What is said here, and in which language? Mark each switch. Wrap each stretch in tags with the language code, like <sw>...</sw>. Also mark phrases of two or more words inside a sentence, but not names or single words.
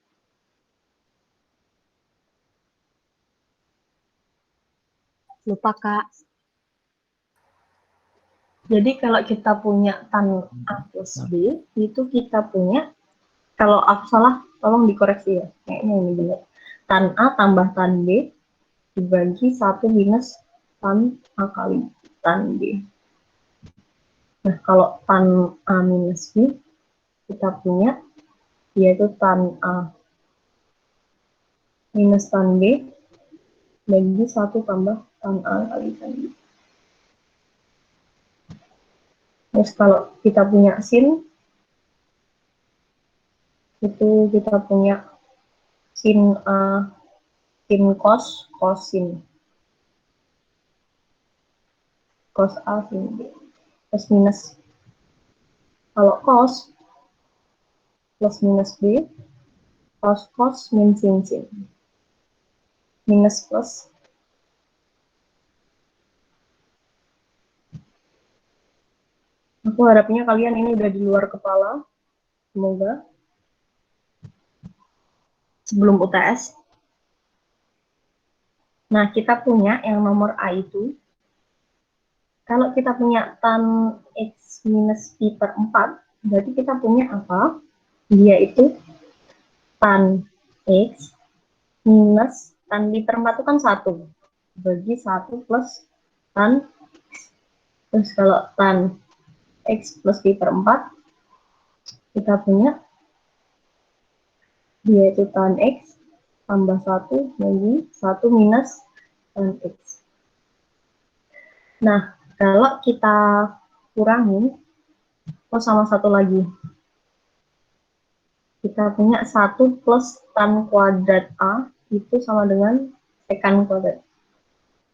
<id>Lupa, Kak. Jadi kalau kita punya tan A plus B, itu kita punya, kalau aku salah, tolong dikoreksi ya. Kayaknya ini benar. Tan A tambah tan B dibagi 1 minus tan A kali tan B. Nah, kalau tan A minus B, kita punya, yaitu tan A minus tan B bagi 1 tambah tan A kali tan B. Terus kalau kita punya sin, itu kita punya sin A, sin cos, sin. Cos A, sin B. Plus minus. Kalau cos, plus minus B, cos, min, sin. Minus plus. Aku harapnya kalian ini udah di luar kepala. Semoga. Sebelum UTS. Nah, kita punya yang nomor A itu, kalau kita punya tan X minus Pi per 4, berarti kita punya apa? Dia itu tan X minus tan Pi per 4 itu kan 1. Bagi 1 plus tan X. Terus kalau tan X plus Pi per 4, kita punya dia itu tan X tambah 1 bagi 1 minus tan X. Nah, kalau kita kurangin, sama satu lagi. Kita punya 1 plus tan kuadrat A itu sama dengan sekan kuadrat.</id>